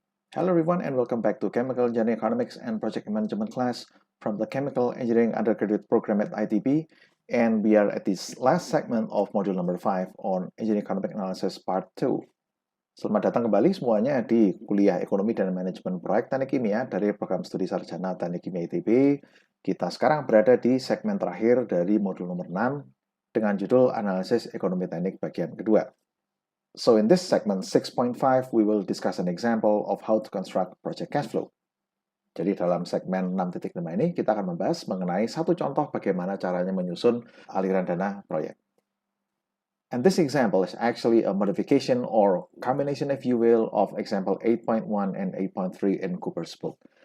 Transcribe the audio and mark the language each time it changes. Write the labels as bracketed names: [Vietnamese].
[English] Hello everyone and welcome back to Chemical Engineering Economics and Project Management class from the Chemical Engineering Undergraduate Program at ITB, and we are at this last segment of module number 5 on Engineering Economic Analysis Part 2. [Indonesian] Selamat datang kembali semuanya di kuliah Ekonomi dan Manajemen Proyek Teknik Kimia dari Program Studi Sarjana Teknik Kimia ITB. Kita sekarang berada di segmen terakhir dari modul nomor 6 dengan judul Analisis Ekonomi Teknik bagian kedua. [English] So in this segment 6.5, we will discuss an example of how to construct project cash flow. [Indonesian] Jadi dalam segmen 6.5 ini, kita akan membahas mengenai satu contoh bagaimana caranya menyusun aliran dana proyek. And this example is actually a modification or combination, if you will, of example 8.1 and 8.3 in Cooper's book.